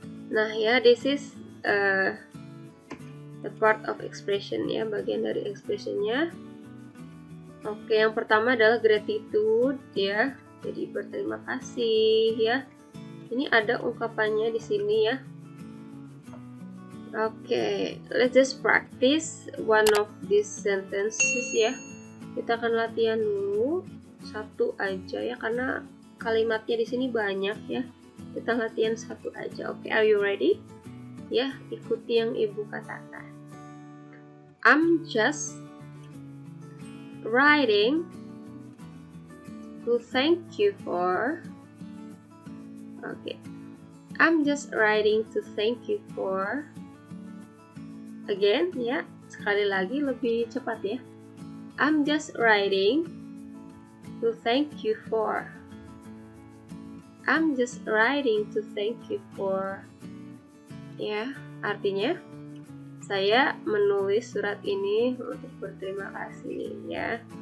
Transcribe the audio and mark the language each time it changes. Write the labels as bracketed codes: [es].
[en] Nah ya, this is the part of expression ya, [id] bagian dari expressionnya. Oke, yang pertama adalah gratitude ya. Jadi berterima kasih ya. Ini ada ungkapannya di sini ya. [en] Oke, let's just practice one of these sentences ya. [id] Kita akan latihan dulu satu aja ya, karena kalimatnya di sini banyak ya. Kita latihan satu aja. Oke, [en] are you ready? [id] Ya, ikuti yang ibu katakan. [en] I'm just writing to thank you for. Oke, I'm just writing to thank you for. Again [id] ya, sekali lagi lebih cepat ya. [en] I'm just writing to thank you for. I'm just writing to thank you for. [id] Ya, artinya saya menulis surat ini untuk berterima kasih ya.